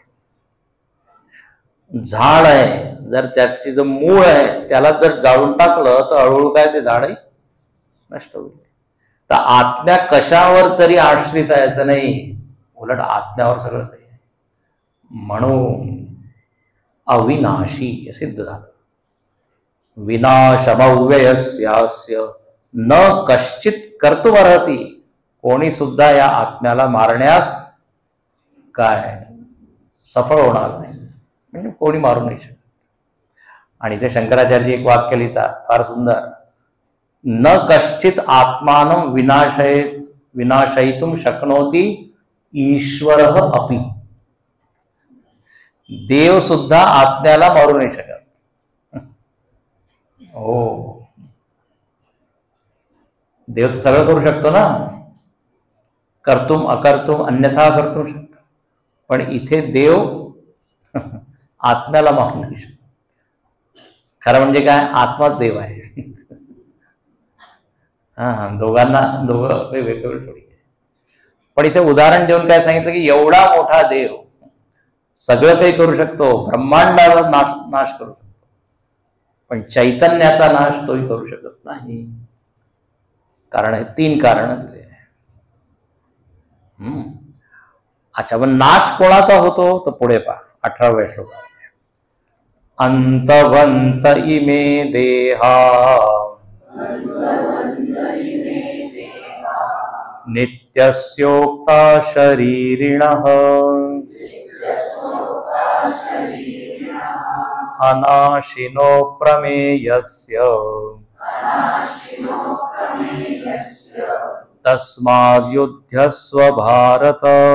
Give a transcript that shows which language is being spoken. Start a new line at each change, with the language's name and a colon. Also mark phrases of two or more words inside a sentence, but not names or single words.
Marathi: झाड आहे, जर त्याची जो मूळ आहे त्याला जर जाळून टाकलं तर हळूहळू काय ते झाडही नष्ट होईल. तर आत्म्या कशावर तरी आश्रित आहे असं नाही, उलट आत्म्यावर सगळं काही आहे. म्हणून अविनाशी सिद्ध झालं.
Sanskrit: विनाशमव्ययस्यास्य न कश्चित कर्तुमर्हति,
Marathi: कोणी सुद्धा या आत्म्याला मारण्यास काय सफळ होणार नाही, म्हणजे कोणी मारू नाही शकत. आणि ते शंकराचार्य एक वाक्य लिहितात फार सुंदर,
Sanskrit: न कश्चित आत्मानं विनाशयितुम शक्नोति ईश्वरः अपि.
Marathi: देव सुद्धा आत्म्याला मारू नाही शकत. हो, देव तर सगळं करू शकतो ना,
Sanskrit: कर्तुम अकर्तुम अन्यथा कर्तुम शकतो.
Marathi: पण इथे देव आत्म्याला मारू नाही शकतो. खरं म्हणजे काय, आत्माच देव आहे. दोघं वेगवेगळे थोडी. पण इथे उदाहरण देऊन काय सांगितलं की एवढा मोठा देव सगळं काही करू शकतो, ब्रह्मांडाला नाश करू शकतो, पण चैतन्याचा नाश तोही करू शकत नाही. कारण हे 3 कारण दिले. अच्छा, पण नाश कोणाचा होतो तर पुढे पहा 18व्या श्लोकात.
Sanskrit: अंतवंत इमे देहा नित्यस्योक्ता शरीरिणः अनाशिनो प्रमेयस्य तस्माद्युध्यस्व भारत